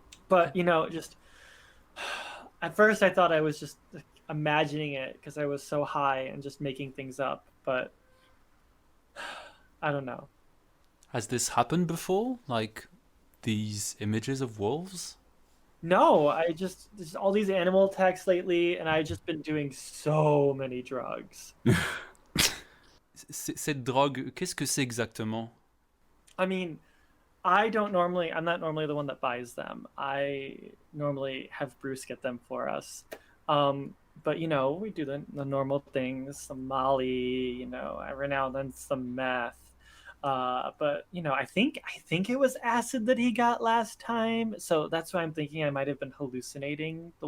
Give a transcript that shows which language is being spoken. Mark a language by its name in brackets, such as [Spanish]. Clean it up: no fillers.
[English] But you know, just at first I thought I was just like, imagining it because I was so high and just making things up. But I don't know. Has this happened before? Like these images of wolves? No, I just there's all these animal attacks lately, and I've just been doing so many drugs. [French] Cette drogue, qu'est-ce que c'est exactement? [English] I mean, I'm not normally the one that buys them. I normally have Bruce get them for us. But you know, we do the normal things, some Molly, you know, every now and then some meth. But you know, I think it was acid that he got last time, so that's why I'm thinking I might have been hallucinating the